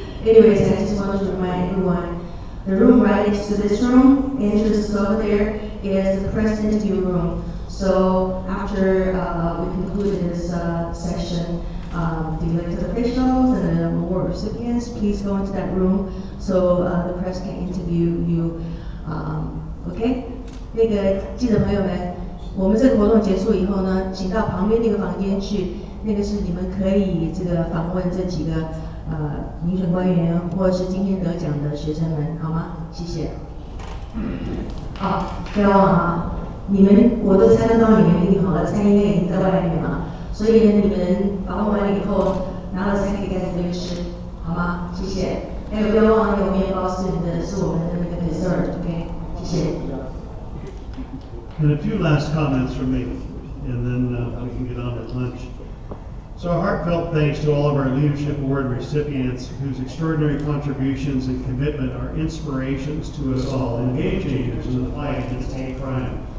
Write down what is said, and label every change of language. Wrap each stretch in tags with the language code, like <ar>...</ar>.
<en>Anyways, I just want to remind everyone, the room right next to this room, entrance over there, is the press interview room. So after we conclude this session, the elected officials and the award recipients, please go into that room so the press can interview you.</en> <zh>OK， 那个记者朋友们，我们这个活动结束以后呢，请到旁边那个房间去，那个是你们可以这个访问这几个民选官员或者是今天得奖的学生们，好吗？谢谢。好，不要忘了啊。你们我都参到你们订好了，餐应该已经在外面嘛，所以呢，你们访问完了以后拿了餐可以带回去吃，好吗？谢谢。还有不要忘了那个面包是你的，是我们的那个 dessert，OK？谢谢。</zh> <en>And a few last comments from me, and then we can get on to lunch. So a heartfelt thanks to all of our Leadership Award recipients whose extraordinary contributions and commitment are inspirations to us all and game changers in the fight against hate crime.</en>